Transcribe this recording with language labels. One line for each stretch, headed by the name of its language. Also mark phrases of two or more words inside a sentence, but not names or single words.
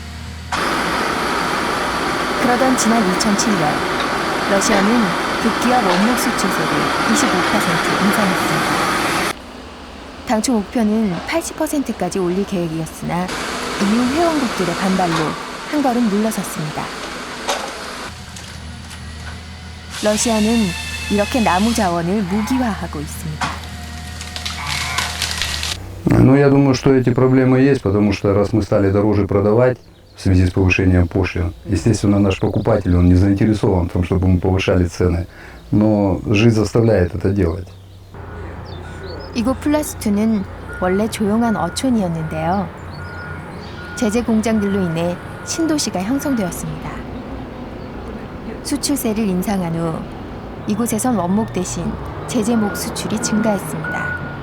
Korean: 그러던 지난 2007년 러시아는 급기야 원목 수출세를 25% 인상했습니다. 당초 목표는 80%까지 올릴 계획이었으나 EU 회원국들의 반발로 한 걸음 물러섰습니다. 러시아는 이렇게 나무 자원을 무기화하고 있습니다.
Russian: Ну, я думаю, что эти проблемы есть, потому что раз мы стали дороже продавать в связи с повышением пошлин, естественно, наш покупатель, он не заинтересован в том, чтобы мы повышали цены, но жизнь заставляет это делать.
Korean: 이곳 플라스툰은 원래 조용한 어촌이었는데요. 제재 공장들로 인해 신도시가 형성되었습니다. 수출세를 인상한 후 이곳에선 원목 대신 제재목 수출이 증가했습니다.